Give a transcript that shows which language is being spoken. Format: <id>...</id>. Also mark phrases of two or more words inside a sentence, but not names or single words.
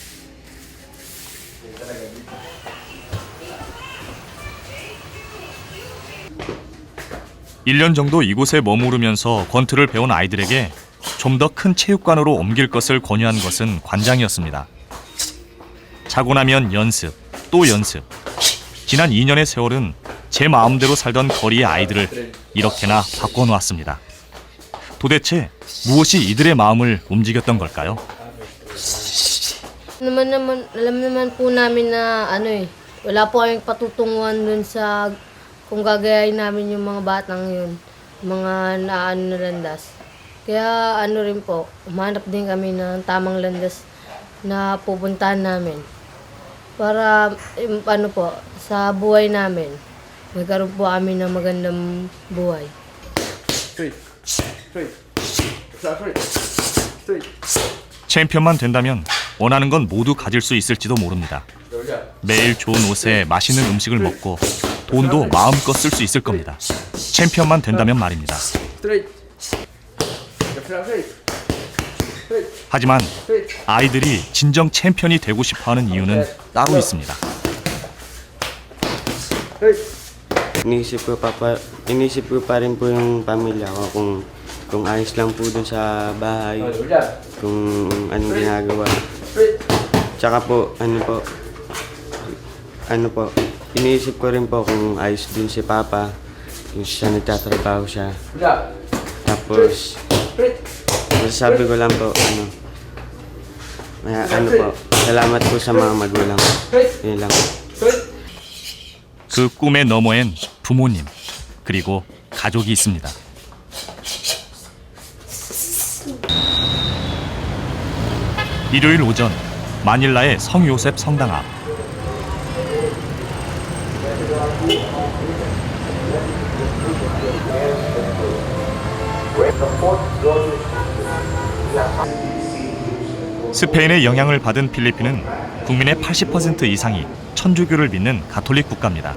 <ko>(1년) 정도 이곳에 머무르면서 권투를 배운 아이들에게 좀 더 큰 체육관으로 옮길 것을 권유한 것은 관장이었습니다. 자고 나면 연습, 또 연습. 지난 2년의 세월은 제 마음대로 살던 거리의 아이들을 이렇게나 바꿔놓았습니다. 도대체 무엇이 이들의 마음을 움직였던 걸까요?</ko> <tl>Alam naman po namin na wala po kaming patutunguhan dun sa kung gagayahin namin yung mga batang yun, mga naano na landas. Kaya rin po, umanap din kami ng tamang landas na pupuntahan namin. Para po, sa buhay namin, nagkaroon po kami ng magandang buhay. 챔피언만 된다면 원하는 건 모두 가질 수 있을지도 모릅니다. 매일 좋은 옷에 맛있는 음식을 먹고 돈도 마음껏 쓸 수 있을 겁니다. 챔피언만 된다면 말입니다. 하지만 아이들이 진정 챔피언이 되고 싶어하는 이유는 따로 있습니다. Inisip ko pa rin po yung pamilya ko kung ayos lang po dun sa bahay, kung anong ginagawa. Tsaka po, iniisip ko rin po kung ayos din si Papa, kung siya nagtatrabaho siya. Tapos, masasabi ko lang po, salamat po sa mga magulang. Yun lang.</tl> <ko>그 꿈의 너머엔 부모님, 그리고 가족이 있습니다. 일요일 오전, 마닐라의 성요셉 성당 앞. 스페인의 영향을 받은 필리핀은 국민의 80% 이상이 천주교를 믿는 가톨릭 국가입니다.</ko>